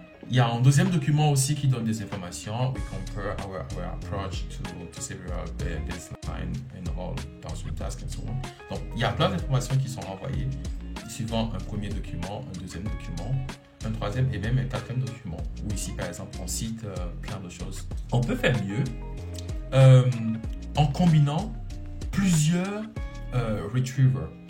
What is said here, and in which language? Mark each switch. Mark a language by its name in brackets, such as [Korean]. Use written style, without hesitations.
[French] Il y a un deuxième document aussi qui donne des informations. [English] We compare our approach to several baseline and all downstream tasks and so on. [French] Donc, il y a plein d'informations qui sont renvoyées suivant un premier document, un deuxième document, un troisième et même un quatrième document. Où ici, par exemple, on cite plein de choses. On peut faire mieux en combinant plusieurs retrievers.